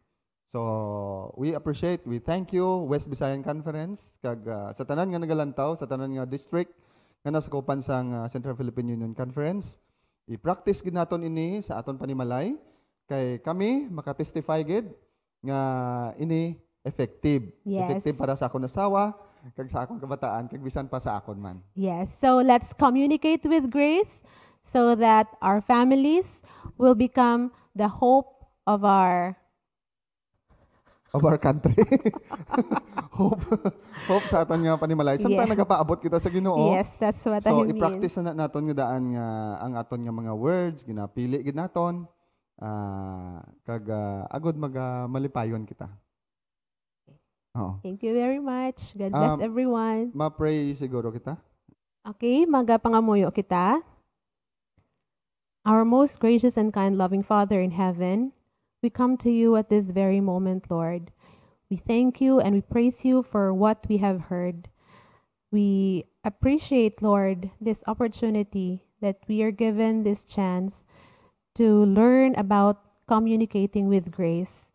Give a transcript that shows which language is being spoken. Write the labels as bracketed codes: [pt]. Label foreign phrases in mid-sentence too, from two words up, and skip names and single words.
[en] So we appreciate, we thank you West Visayan Conference [hil] kag sa tanan nga nagalantaw sa tanan nga district nga nasakupan sang Central Philippine Union Conference. I-practice gid naton ini sa aton panimalay kay kami makatestify gid nga ini effective. Yes. Effective para sa akon asawa, kag sa akon kabataan, kag bisan pa sa akon man. [en] Yes, so let's communicate with grace so that our families will become the hope of our Of our country. [hil] hope sa aton nga panimalay. Samtang Yeah. nagapaabot kita sa Ginoo. [en] Yes, that's what I So mean. [hil] i-practice na naton nga daan nga ang aton nga mga words ginapili gid naton. Kag agod malipayon kita. Oo. [en] Thank you very much. God bless everyone. [hil] Ma-pray siguro kita. Okay, magapangamuyo kita. [en] Our most gracious and kind loving Father in heaven, we come to you at this very moment, Lord. We thank you and we praise you for what we have heard. We appreciate, Lord, this opportunity that we are given this chance to learn about communicating with grace